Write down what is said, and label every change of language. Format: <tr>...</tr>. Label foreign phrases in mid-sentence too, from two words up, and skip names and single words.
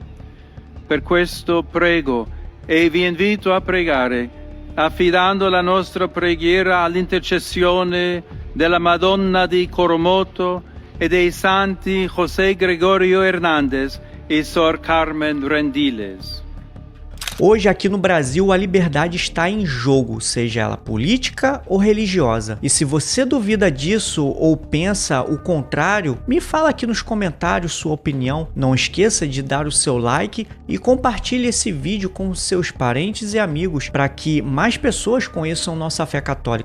<it>Per questo prego e vi invito a pregare, affidando la nostra preghiera all'intercessione della Madonna di Coromoto e dei santi José Gregorio Hernández e Sor Carmen Rendiles.</it> <pt>Hoje aqui no Brasil a liberdade está em jogo, seja ela política ou religiosa. E se você duvida disso ou pensa o contrário, me fala aqui nos comentários sua opinião. Não esqueça de dar o seu like e compartilhe esse vídeo com seus parentes e amigos para que mais pessoas conheçam nossa fé católica.</pt>